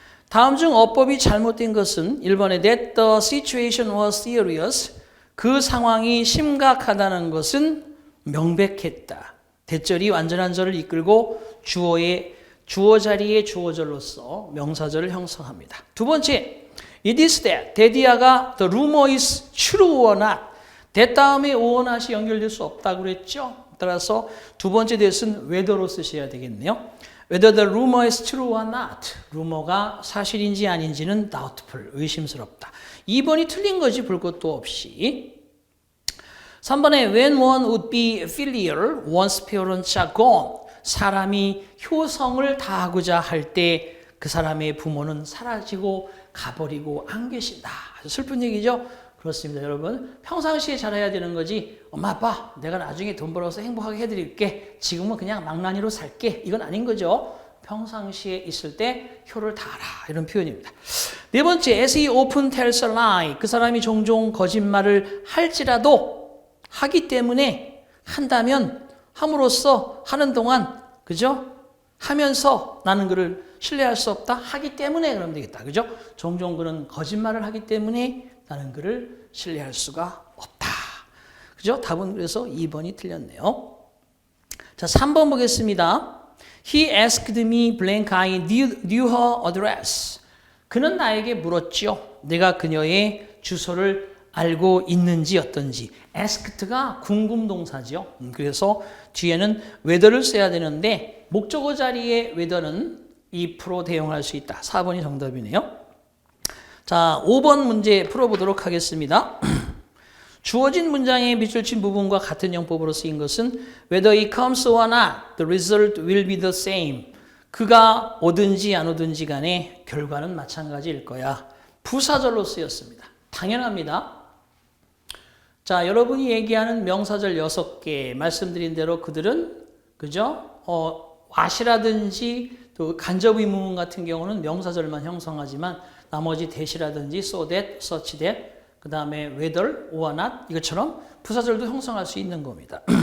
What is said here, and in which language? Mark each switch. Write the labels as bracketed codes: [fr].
[ko] 다음 중 어법이 잘못된 것은 1번에 [en] that the situation was serious. [ko] 그 상황이 심각하다는 것은 명백했다. 대절이 완전한 절을 이끌고 주어 자리의 주어절로서 명사절을 형성합니다. 두 번째, [en] it is that, 대디아가 the rumor is true or not. [ko] that 다음에 or not이 연결될 수 없다고 그랬죠. 따라서 두 번째 that은 whether로 쓰셔야 되겠네요. [en] Whether the rumor is true or not. [ko] 루머가 사실인지 아닌지는 doubtful, 의심스럽다. 2번이 틀린 거지 볼 것도 없이. 3번에 [en] when one would be filial, one's parents are gone. [ko] 사람이 효성을 다하고자 할 때 그 사람의 부모는 사라지고 가버리고 안 계신다. 아주 슬픈 얘기죠? 그렇습니다, 여러분. 평상시에 잘해야 되는 거지. 엄마, 아빠, 내가 나중에 돈 벌어서 행복하게 해드릴게. 지금은 그냥 망나니로 살게. 이건 아닌 거죠. 평상시에 있을 때 효를 다하라. 이런 표현입니다. 네 번째, [en] as he often tells a lie. [ko] 그 사람이 종종 거짓말을 할지라도 하기 때문에 한다면 함으로써 하는 동안, 그죠? 하면서 나는 그를 신뢰할 수 없다. 하기 때문에 그러면 되겠다. 그죠? 종종 그는 거짓말을 하기 때문에 나는 그를 신뢰할 수가 없다. 그죠? 답은 그래서 2번이 틀렸네요. 자, 3번 보겠습니다. [en] He asked me blank I knew her address. [ko] 그는 나에게 물었죠. 내가 그녀의 주소를 알고 있는지 어떤지. asked가 궁금동사죠. 그래서 뒤에는 whether를 써야 되는데 목적어 자리에 whether는 2% 대용할 수 있다. 4번이 정답이네요. 자, 5번 문제 풀어보도록 하겠습니다. 주어진 문장의 밑줄 친 부분과 같은 영법으로 쓰인 것은 [en] whether it comes or not, the result will be the same. [ko] 그가 오든지 안 오든지 간에 결과는 마찬가지일 거야. 부사절로 쓰였습니다. 당연합니다. 자, 여러분이 얘기하는 명사절 6개 말씀드린 대로 그들은 그죠? what이라든지 또 간접의문문 같은 경우는 명사절만 형성하지만 나머지 that이라든지 so that, such that, 그 다음에 whether, or not 이것처럼 부사절도 형성할 수 있는 겁니다.